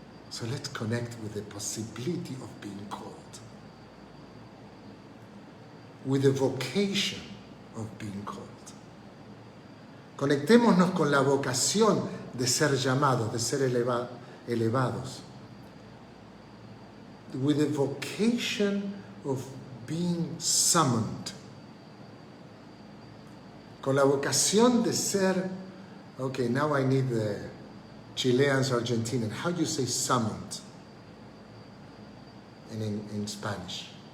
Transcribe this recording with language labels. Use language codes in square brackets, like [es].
[en] So let's connect with the possibility of being called. with the vocation of being called. [es] Conectémonos con la vocación de ser llamados, de ser elevados. [en] With the vocation of being summoned. [es] Con la vocación de ser, [en] okay, now I need the Chileans, Argentinians. How do you say summoned in Spanish?